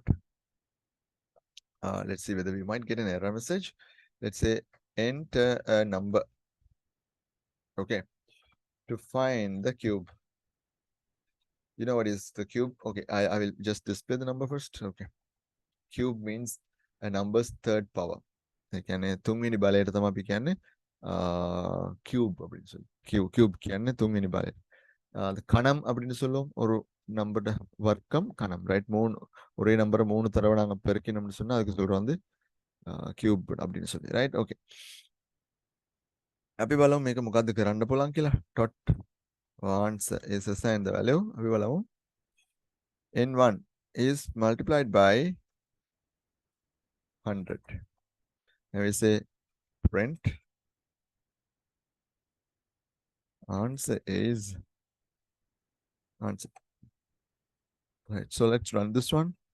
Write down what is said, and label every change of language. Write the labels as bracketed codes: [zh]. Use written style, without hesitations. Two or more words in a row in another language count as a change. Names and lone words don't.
[en] Let's see whether we might get an error message. Let's say enter a number. Okay, to find the cube. You know what is the cube? Okay, I will just display the number first. Okay. Cube means a number's third power. [si] ඒ කියන්නේ තුන්වෙනි බලයට තමයි අපි කියන්නේ cube [ta] அப்படின்னு சொல்லி. [si] Cube කියන්නේ තුන්වෙනි බලය. [ta] கணம் அப்படின்னு சொல்லுவோம் ஒரு நம்பரோட வர்க்கம் கணம், ரைட்? மூணு ஒரே நம்பரை மூணு தடவை நாங்க பெருக்கணும்னு சொன்னா அதுக்கு சொல்றோம் வந்து cube அப்படின்னு சொல்லி, [en] right? Okay. [si] අපි බලමු මේක මොකද්ද කරන්න පුළුවන් කියලා. [en] dot answer is assigned the value. [si] අපි බලමු [en] n1 is multiplied by 100. And we say print answer is answer. Right. So let's run this one.